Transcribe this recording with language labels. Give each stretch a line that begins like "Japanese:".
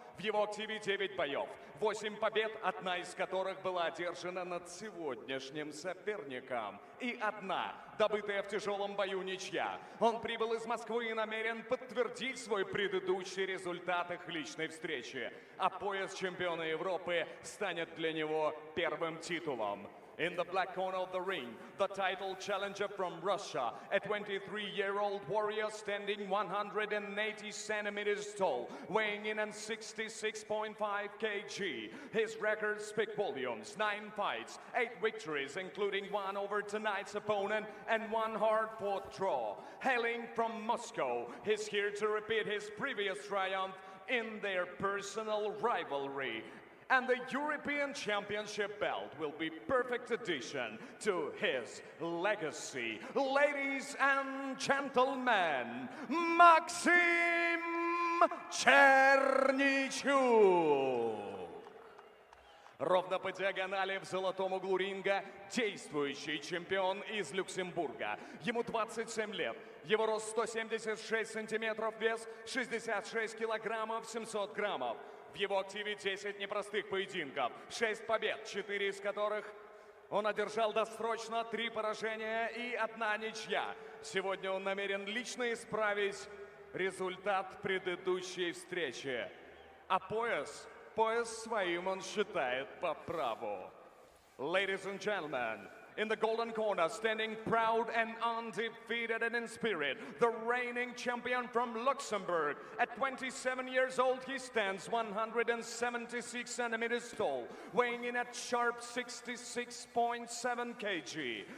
Russian: В его активе 9 боев, 8 побед, одна из которых была одержана над сегодняшним соперником. И одна, добытая в тяжелом бою, ничья. Он прибыл из Москвы и намерен подтвердить свой предыдущий результат их личной встречи. А пояс чемпиона Европы станет для него первым титулом.
English: In the black corner of the ring, the title challenger from Russia, a 23-year-old warrior standing 180 centimeters tall, weighing in at 66.5 kg. His records speak volumes: 9 fights, 8 victories, including 1 over tonight's opponent and 1 hard-fought draw. Hailing from Moscow, he's here to repeat his previous triumph in their personal rivalry. And the European Championship belt will be perfect addition to his legacy. Ladies and gentlemen, Maxim Черничук.
Russian: Ровно по диагонали в золотом углу ринга действующий чемпион из Люксембурга. Ему 27 лет. Его рост 176 сантиметров, вес 66 килограммов 700 граммов. В его активе 10 непростых поединков, 6 побед, 4 из которых он одержал досрочно, 3 поражения и 1 ничья. Сегодня он намерен лично исправить результат предыдущей встречи. А пояс своим он считает по праву.
English: Ladies and gentlemen, in the golden corner, standing proud and undefeated and in spirit, the reigning champion from Luxembourg. At 27 years old, he stands 176 centimeters tall, weighing in at sharp 66.7 kg.